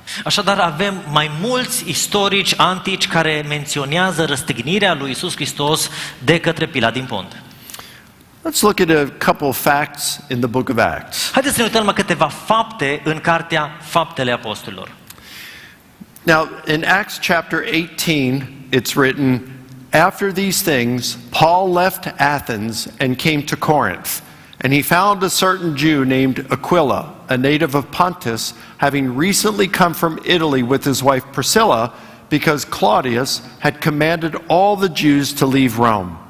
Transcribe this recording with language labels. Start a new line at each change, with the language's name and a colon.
Romanian: Așadar avem mai mulți istorici antici care menționează răstignirea lui Iisus Hristos de către Pilat din Pont.
English: Let's look at a couple of facts in the book of Acts.
Romanian: Haideți să ne uităm la câteva fapte în cartea Faptele Apostolilor.
English: Now, in Acts chapter 18, it's written, "After these things, Paul left Athens and came to Corinth, and he found a certain Jew named Aquila, a native of Pontus, having recently come from Italy with his wife Priscilla, because Claudius had commanded all the Jews to leave Rome."